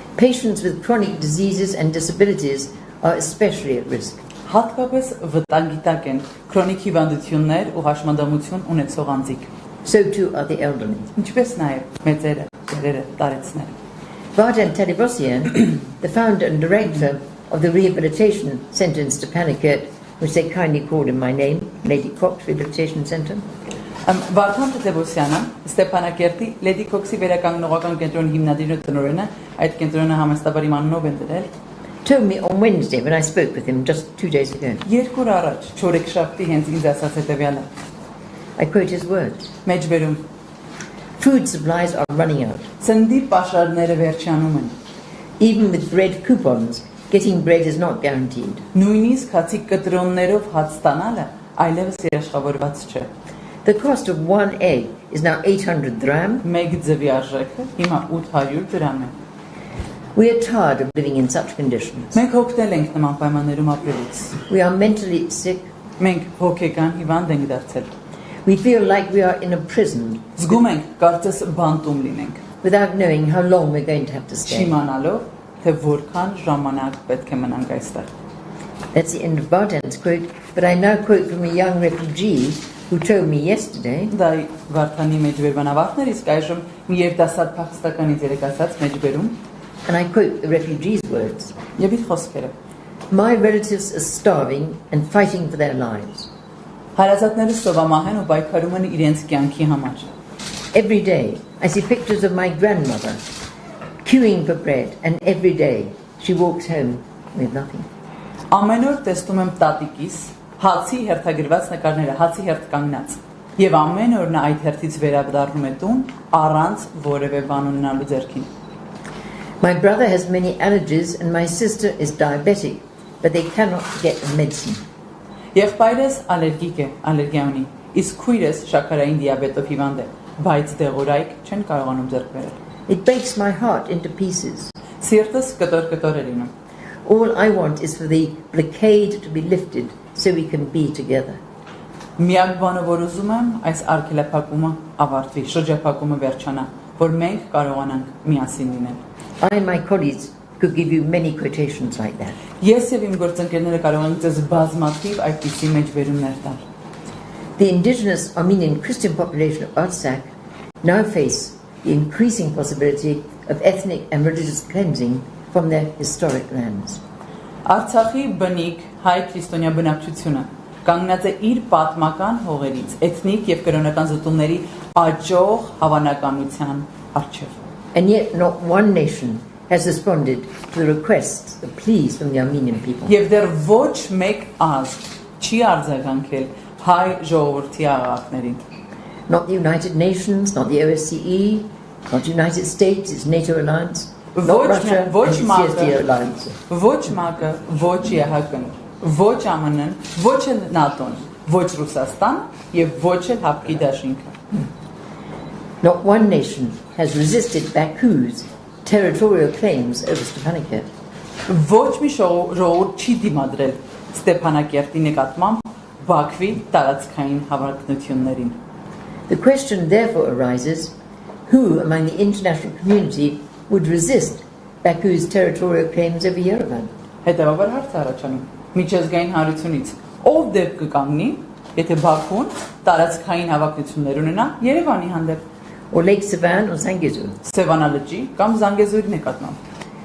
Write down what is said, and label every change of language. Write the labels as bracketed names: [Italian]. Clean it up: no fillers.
[English] Patients with chronic diseases and disabilities are especially at risk. [Armenian] Հատկապես վտանգի տակ են քրոնիկ հիվանդություններ ու հաշմանդամություն ունեցող անձիկ։ [English] So too are the elderly. [Armenian] Ինչպես նաև մեծերը, ծերերը, տարեցները։ [English] Vardan Talibosyan, the founder and director of the rehabilitation centre in Stepanakert, which they kindly called in my name, Lady Cox Rehabilitation Centre. [Armenian] Վարդան Թեթևոսյանը, Ստեփանակերտի Լեդի Քոքսի վերականգնողական կենտրոնի հիմնադիրն ու տնօրենը, այդ կենտրոնը համաստաբար իմ անունով են դրել, [English] told me on Wednesday when I spoke with him just 2 days ago. [Armenian] Երկու օր առաջ, չորեքշաբթի հենց ինձ ասաց հետևյալը։ [English] I quote his words. [Armenian] Մեջբերում. [English] Food supplies are running out. [Armenian] Սննդի պաշարները վերջանում են։ [English] Even with bread coupons, getting bread is not guaranteed. [Armenian] Նույնիսկ հացի կտրոններով հաց ստանալը այլևս երաշխավորված չէ։ [English] The cost of one egg is now 800 dirham. [Armenian] Մեկ ձվի արժեքը հիմա 800 դրամ է։ [English] We are tired of living in such conditions. [Armenian] Մենք հոգնել ենք նման պայմաններում ապրելուց։ [English] We are mentally sick. [Armenian] Մենք հոգեկան հիվանդ ենք դարձել։ [English] We feel like we are in a prison. [Armenian] Զգում ենք, կարծես բանտում լինենք։ [English] Without knowing how long we're going to have to stay. [Armenian] Չիմանալով, թե որքան ժամանակ պետք է մնանք այստեղ։ [English] That's the end of Vardan's quote, but I now quote from a young refugee who told me yesterday. [Armenian] Դա Վարդանի մեջբերման ավարտներ, իսկ այժմ մի երիտասարդ փախստականից երեկացած մեջբերում։ [English] And I quote the refugee's words. [Armenian] Եվ իր խոսքերը։ [English] My relatives are starving and fighting for their lives. [Armenian] Հարազատներս սովամահ են ու պայքարում են իրենց կյանքի համար։ [English] Every day I see pictures of my grandmother queuing for bread, and every day she walks home with nothing. [Armenian] Ամեն օր տեսնում եմ տատիկիս հացի հերթագրված նկարները, հացի հերթ կանգնած։ Եվ ամեն օր նա այդ հերթից վերադառնում է տուն առանց որևէ բան ունենալու ձեռքին։ [English] My brother has many allergies and my sister is diabetic, but they cannot get medicine. [Armenian] Եղբայրս ալերգիկ է, ալերգիա ունի, իսկ քույրս շաքարային դիաբետով հիվանդ է, բայց դեղորայք չեն կարողանում ձեռք բերել։ [English] It breaks my heart into pieces. [Armenian] Սիրտս կտոր է լինում։ [English] All I want is for the blockade to be lifted so we can be together. [Armenian] Միակ բանը, որ ուզում եմ, այս արգելափակումը ավարտվի, շրջափակումը վերջանա, որ մենք կարողանանք միասին լինել։ [English] I and my colleagues could give you many quotations like that. [Armenian] Ես եւ իմ գործընկերները կարող ենք ձեզ բազմաթիվ այդպիսի մեջբերումներ տալ։ [English] The indigenous Armenian Christian population of Artsakh now face the increasing possibility of ethnic and religious cleansing from their historic lands. [Armenian] Արցախի բնիկ հայ քրիստոնյա բնակչությունը կանգնած է իր պատմական հողերից, էթնիկ եւ կրոնական զտումների աճող հավանականության առջև։ [English] And yet not one nation has responded to the requests, the pleas from the Armenian people. [Armenian] Եվ դեռ ոչ մեկ ազգ չի արձագանքել հայ ժողովրդի աղաղակներին։ [English] Not the United Nations, not the OSCE, not the United States, its NATO alliance, not Russia, and the CSTO alliance. [Armenian] Ոչ ՄԱԿ-ը, ոչ ԵՀԿ-ն, ոչ ԱՄՆ-ն, ոչ էլ ՆԱՏՕ-ն, ոչ Ռուսաստան եւ ոչ էլ Հապկի դաշինքը։ [English] Not one nation has resisted Baku's territorial claims over Stepanakert. [Armenian] Ոչ մի ժողովուրդ չի դիմադրել Ստեփանակերտի նկատմամբ Բաքվի տարածքային հավակնություններին։ [English] The question therefore arises, who among the international community would resist Baku's territorial claims over Yerevan? [Armenian] Հետևաբար հարց է առաջանում. Միջազգային հանրությունից ով դեպ կկանգնի, եթե Բաքուն տարածքային հավակնություններ ունենա Երևանի հանդեպ, [English] or Lake Sevan or Zangezur? [Armenian] Սևանա լճի կամ Զանգեզուրի նկատմամբ։